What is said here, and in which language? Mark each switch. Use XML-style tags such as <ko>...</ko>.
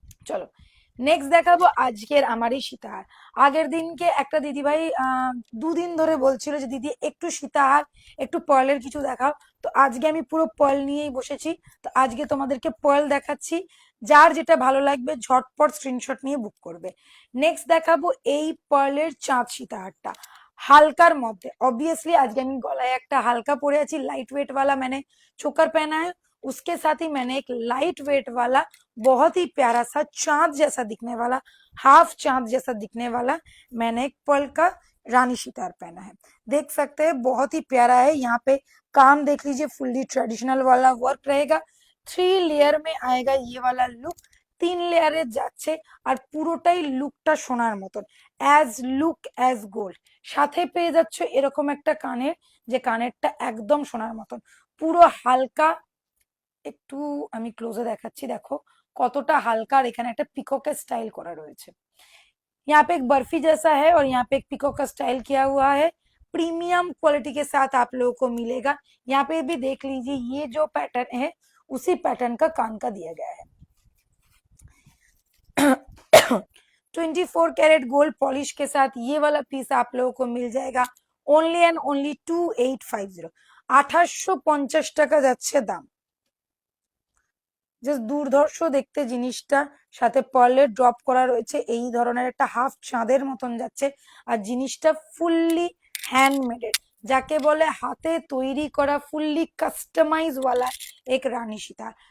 <bn>চলো নেক্সট দেখাবো আজকের আমার এই সীতাহার। আগের দিনকে একটা দিদিভাই দুদিন ধরে বলছিল যে দিদি একটু সীতাহার, একটু পার্লের কিছু দেখাও। তো আজকে আমি পুরো পার্ল নিয়েই বসেছি। তো আজকে তোমাদেরকে পার্ল দেখাচ্ছি, যার যেটা ভালো লাগবে ঝটপট স্ক্রিনশট নিয়ে বুক করবে। নেক্সট দেখাবো এই পার্লের চাঁদ সীতাহারটা। হালকার মধ্যে।</bn> <hi>ऑब्वियसली</hi> <bn>আজকে আমি গলায় একটা হালকা পরে আছি,</bn> <hi>लाइट वेट वाला मैंने चोकर पहना है। उसके साथ ही मैंने एक लाइट वेट वाला बहुत ही प्यारा सा चांद जैसा दिखने वाला, हाफ चांद जैसा दिखने वाला मैंने एक पर्ल का रानी सितार पहना है। देख सकते हैं बहुत ही प्यारा है। यहाँ पे काम देख लीजिए, फुल्ली ट्रेडिशनल वाला वर्क रहेगा। 3 लेयर में आएगा ये वाला लुक।</hi> <bn>3 লেয়ারে যাচ্ছে আর পুরোটাই লুকটা সোনার মতন,</bn> <en>As look as gold.</en> <bn>সাথে পেয়ে যাচ্ছ এরকম একটা কানের, যে কানেরটা একদম সোনার মতন, পুরো হালকা। একটু আমি ক্লোজে দেখাচ্ছি, দেখো কতটা হালকা। আর এখানে একটা পিককের স্টাইল করা রয়েছে।</bn> <hi>यहाँ पे एक बर्फी जैसा है और यहाँ पे एक पिकॉक का स्टाइल किया हुआ है। प्रीमियम क्वालिटी के साथ आप लोगों को मिलेगा। यहाँ पे भी देख लीजिए, ये जो पैटर्न है उसी पैटर्न का कान का दिया गया है। 24 कैरेट गोल्ड पॉलिश के साथ ये वाला पीस आप लोगों को मिल जाएगा ओनली एंड ओनली 2850।</hi> <bn>2850 টাকা যাচ্ছে দাম। জাস্ট দুর্ধর্ষ দেখতে জিনিসটা, সাথে পার্লের ড্রপ করা রয়েছে, এই ধরনের একটা হাফ চাঁদের মতন যাচ্ছে। আর জিনিসটা ফুললি হ্যান্ডমেডেড, যাকে বলে হাতে তৈরি করা, ফুললি কাস্টমাইজ</bn> <hi>ওয়ালা এক রানী সীতার।</hi>